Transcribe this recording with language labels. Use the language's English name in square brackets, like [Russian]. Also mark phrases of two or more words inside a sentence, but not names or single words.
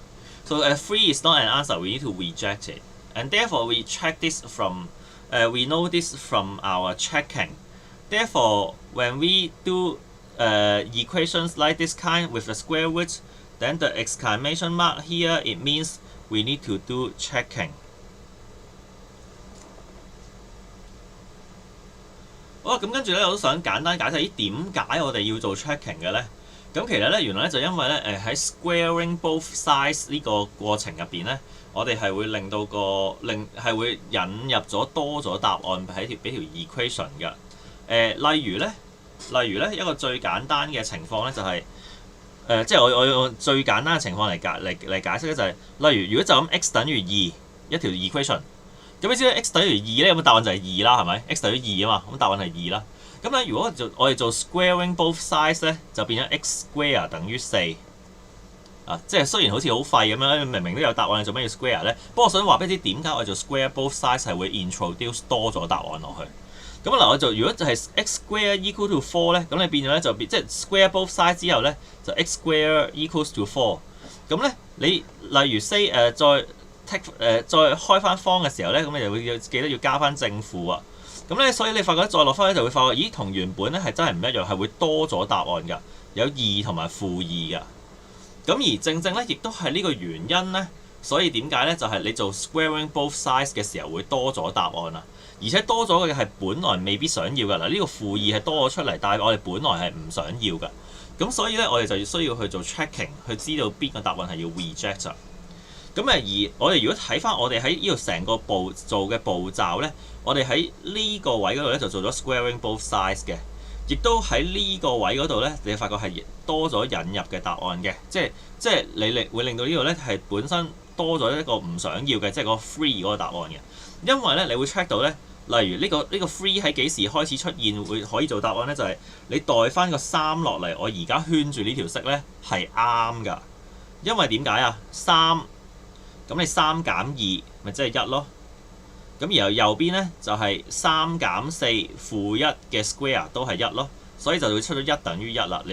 [English] So 3 is not an answer, we need to reject it. And therefore, we check this from, we know this from our checking. Therefore, when we do equations like this kind with the square root, then the exclamation mark here, it means we need to do checking. [Cantonese] 好啦，咁跟住咧，我都想簡單解釋咦點解我哋要做 checking 嘅咧？咁其實咧，原來咧就因為咧喺 [English] squaring both sides [Cantonese] 呢個過程入邊咧，我哋係會令到係會引入咗多咗答案俾條 equation 嘅。例如咧一個最簡單嘅情況咧就係、即係我用最簡單嘅情況嚟解釋咧就係、例如如果就咁 x 等於2一條 equation。咁你知道 x 等於2咧，咁答案就係2啦，係咪 ？x 等於2啊嘛，咁答案係2啦。咁咧，如果我哋做 [English] squaring both sides [Cantonese] 咧，就變咗 [English] x square [Cantonese] 等於4。即係雖然好似好廢咁樣，明明都有答案，做咩要 square 咧？不過我想話俾你知點解我哋做 [English] square both sides [Cantonese] 係會 introduce 多咗答案落去。咁嗱，我如果就係 [English] x square equal to 4 [Cantonese] 咧，咁你變咗咧就即係 [English] square both sides [Cantonese] 之後咧，就 [English] x square equals to 4。 [Cantonese] 咁咧，你例如 say 再開翻方嘅時候咧，咁你就會記得要加翻正負啊。咁咧，所以你發覺再落翻咧就會發覺，咦，同原本咧係真係唔一樣，係會多咗答案㗎，有2同埋負2㗎。咁而正咧，亦都係呢個原因咧，所以點解咧？就係你做 [English] squaring both sides [Cantonese] 嘅時候會多咗答案啊，而且多咗嘅係本來未必想要㗎嗱，呢個負2係多咗出嚟，但係我哋本來係唔想要㗎。咁所以咧，我哋就需要去做 checking， 去知道邊個答案係要 reject 啊。咁而我哋如果睇翻我哋喺呢度成個做嘅步驟咧，我哋喺呢個位嗰度咧就做咗 [English] squaring both sides [Cantonese] 嘅，亦都喺呢個位嗰度咧，你發覺係多咗引入嘅答案嘅，即係你會令到呢度咧係本身多咗一個唔想要嘅，即係個 free 嗰個答案嘅，因為咧你會 check 到咧，例如呢個 free 喺幾時開始出現會可以做答案咧，就係你代翻個3落嚟，我而家圈住呢條色咧係啱㗎，因為點解啊？3咁你3減2咪即係1咯，咁然後右邊咧就係3減4負1嘅 square 都係1咯，所以就會出咗1等於1啦。